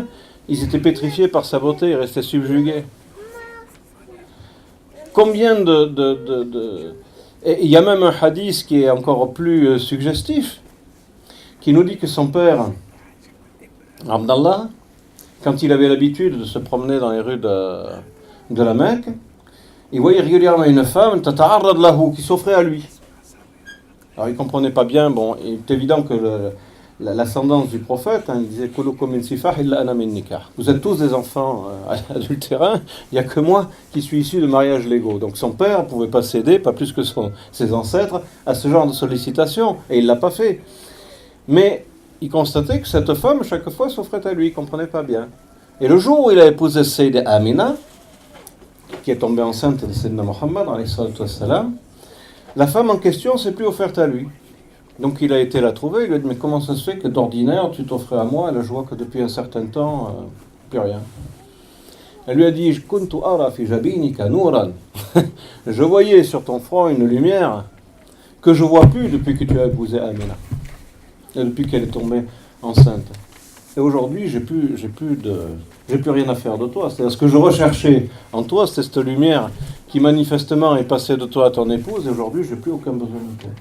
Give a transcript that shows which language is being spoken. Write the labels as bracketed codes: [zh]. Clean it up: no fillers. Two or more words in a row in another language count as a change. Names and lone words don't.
[fr] Ils étaient pétrifiés par sa beauté, ils restaient subjugués. Combien Et il y a même un hadith qui est encore plus suggestif, qui nous dit que son père, Abdallah, quand il avait l'habitude de se promener dans les rues de la Mecque, il voyait régulièrement une femme, [ar] تتعرض له, [fr] qui s'offrait à lui. Alors il ne comprenait pas bien, bon, il est évident que l'ascendance du prophète, hein, il disait « [ar] كلكم من سفاح إلا أنا من نكاح ». [fr] Vous êtes tous des enfants adultérins, il n'y a que moi qui suis issu de mariages légaux. Donc son père ne pouvait pas céder, pas plus que ses ancêtres, à ce genre de sollicitation, et il ne l'a pas fait. Mais il constatait que cette femme, chaque fois, s'offrait à lui, il ne comprenait pas bien. Et le jour où il a épousé Sayyida Amina, qui est tombée enceinte de Sayyidina Muhammad, la femme en question s'est plus offerte à lui. Donc il a été la trouver, il lui a dit « Mais comment ça se fait que d'ordinaire tu t'offrais à moi ?» Elle, je vois que depuis un certain temps, plus rien. Elle lui a dit « [ar] كنت أرى في جبينك نورا [fr] » Je voyais sur ton front une lumière que je vois plus depuis que tu as épousé Amina. Et depuis qu'elle est tombée enceinte. Et aujourd'hui, j'ai plus rien à faire de toi. C'est-à-dire, ce que je recherchais en toi, c'est cette lumière qui manifestement est passée de toi à ton épouse, et aujourd'hui, je n'ai plus aucun besoin de toi.